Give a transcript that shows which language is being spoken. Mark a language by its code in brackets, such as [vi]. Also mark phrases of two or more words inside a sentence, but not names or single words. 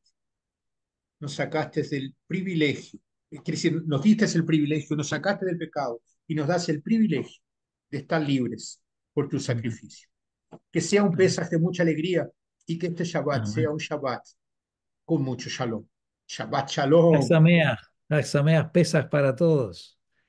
[es] Nos sacaste del privilegio. Quiere decir, nos diste el privilegio, nos sacaste del pecado y nos das el privilegio de estar libres por tu Amén. sacrificio. Que sea un Amén. Pesaj de mucha alegría y que este Shabbat sea Amén. un Shabbat con mucho shalom. [he] שבת שלום. [es] Las sameas pesas para todos.